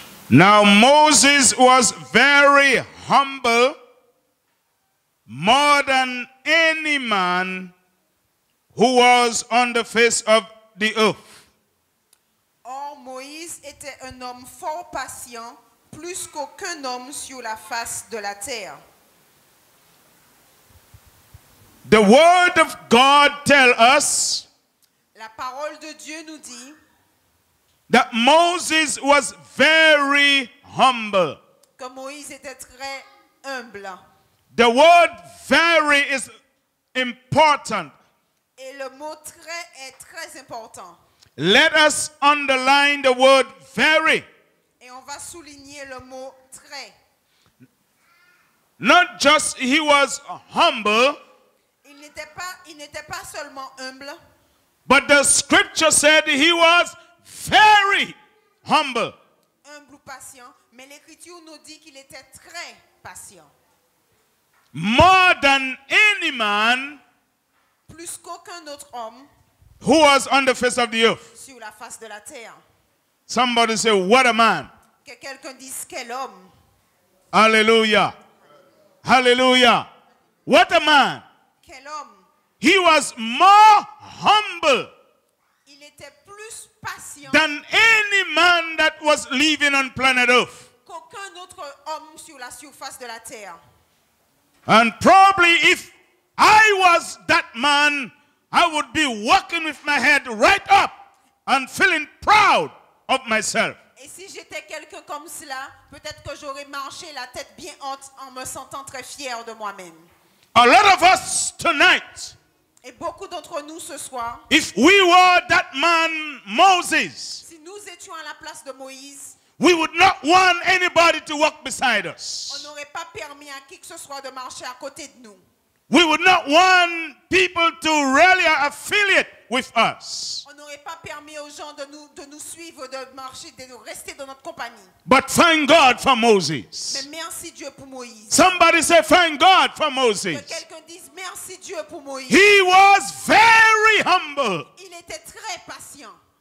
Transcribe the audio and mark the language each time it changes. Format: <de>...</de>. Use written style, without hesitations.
<en>Now Moses was very humble, more than any man who was on the face of the earth.</en> <fr>Or, Moïse était un homme fort patient, plus qu'aucun homme sur la face de la terre.</fr> <en>The word of God tells us</en> <fr>La parole de Dieu nous dit</fr> <en>that Moses was very humble.</en> <fr>que Moïse était très humble.</fr> <en>The word very is important.</en> <fr>Et le mot très est très important.</fr> <en>Let us underline the word very.</en> <fr>Et on va souligner le mot très.</fr> <en>Not just he was humble,</en> <fr>Il n'était pas seulement humble,</fr> <en>but the scripture said he was very humble.</en> <fr>humble ou patient, mais l'Écriture nous dit qu'il était très patient.</fr> <en>More than any man</en> <fr>Plus qu'aucun autre homme</fr> <en>who was on the face of the earth.</en> <fr>sur la face de la terre.</fr> <en>Somebody say, what a man.</en> <fr>Que quelqu'un dise quel homme.</fr> <en>Hallelujah. Hallelujah. What a man.</en> <fr>Quel homme.</fr> <en>He was more humble</en> <fr>Il était plus patient</fr> <en>than any man that was living on planet earth.</en> <fr>qu'aucun autre homme sur la surface de la terre.</fr> <en>And probably if I was that man, I would be walking with my head right up and feeling proud of myself.</en> <fr>Et si j'étais quelqu'un comme cela, peut-être que j'aurais marché la tête bien haute en me sentant très fier de moi-même.</fr> <en>A lot of us tonight,</en> <fr>Et beaucoup d'entre nous ce soir,</fr> <en>if we were that man Moses,</en> <fr>si nous étions à la place de Moïse,</fr> <en>we would not want anybody to walk beside</en> <fr>on</fr> <en>us.</en> <fr>n'aurait pas permis à qui que ce soit de marcher à côté de nous.</fr> <en>We would not want people to really affiliate with us.</en> <fr>On n'aurait pas permis aux gens de nous suivre, de marcher, de rester dans notre compagnie.</fr> <en>But thank God for Moses.</en> <fr>Mais merci Dieu pour Moïse.</fr> <en>Somebody say thank God for</en> <fr>Que</fr> <en>Moses.</en> <fr>quelqu'un dise merci Dieu pour Moïse.</fr> <en>He was very humble.</en> <fr>Il était très patient.</fr>